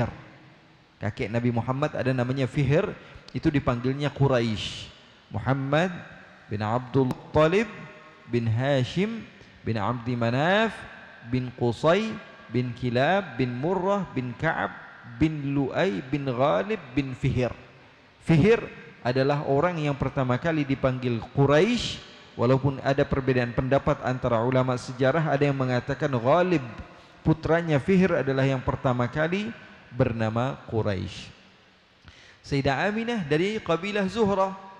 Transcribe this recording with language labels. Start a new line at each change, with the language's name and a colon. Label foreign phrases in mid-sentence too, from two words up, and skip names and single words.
Indonesian: Kakek Nabi Muhammad ada namanya Fihr, itu dipanggilnya Quraisy. Muhammad bin Abdul Muttalib bin Hashim bin Abdi Manaf bin Qusay bin Kilab bin Murrah bin Ka'ab bin Lu'ay bin Ghalib bin Fihr. Fihr adalah orang yang pertama kali dipanggil Quraisy, walaupun ada perbedaan pendapat antara ulama sejarah. Ada yang mengatakan Ghalib putranya Fihr adalah yang pertama kali bernama Quraisy. Sayyidah Aminah dari kabilah Zuhrah.